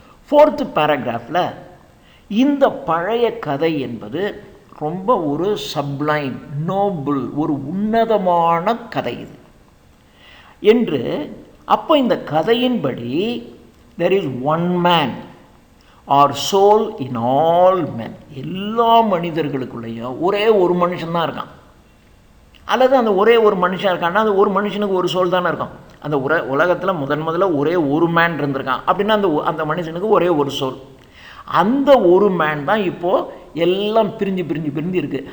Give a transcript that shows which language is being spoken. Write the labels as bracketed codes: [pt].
[ta] 4th paragraphல இந்த பழைய கதை என்பது ரொம்ப ஒரு சப்ளைம், நோபுள், ஒரு உன்னதமான கதை இது என்று. அப்போ இந்த கதையின்படி [en] there is one man or soul in all men. [ta] எல்லா மனிதர்களுக்குள்ளேயும் ஒரே ஒரு மனுஷன்தான் இருக்கான். அல்லது அந்த ஒரே ஒரு மனுஷன் இருக்கான்னா அந்த ஒரு மனுஷனுக்கு ஒரு சோல் தானே இருக்கும். அந்த உலகத்தில் முதல்ல ஒரே ஒரு மேன் இருந்திருக்கான் அப்படின்னா அந்த மனுஷனுக்கு ஒரே ஒரு சோல். அந்த ஒரு மேன் தான் இப்போது எல்லாம் பிரிஞ்சு இருக்குது.